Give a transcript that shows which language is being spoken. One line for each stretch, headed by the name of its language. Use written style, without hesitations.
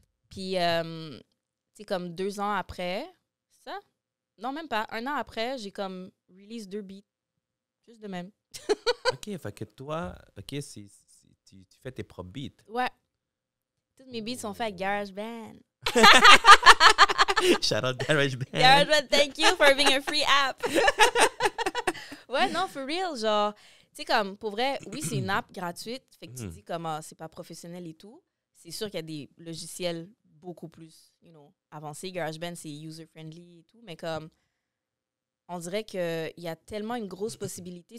French: Puis, tu sais, comme 2 ans après, ça? Non, même pas. 1 an après, j'ai comme release 2 beats. Juste de même. OK, fait que toi, OK, tu fais tes propres beats. Ouais. Tous mes beats sont faits avec GarageBand.
English: Shout out GarageBand. GarageBand, thank you for being a free app.
French: Ouais, non,
English: for real,
French: genre, tu sais, comme, pour vrai, oui, c'est une app gratuite, fait que tu dis comme, c'est pas professionnel et tout. C'est sûr qu'il y a des logiciels beaucoup plus, avancés. GarageBand, c'est user-friendly et tout, mais comme, on dirait qu'il y a tellement une grosse possibilité.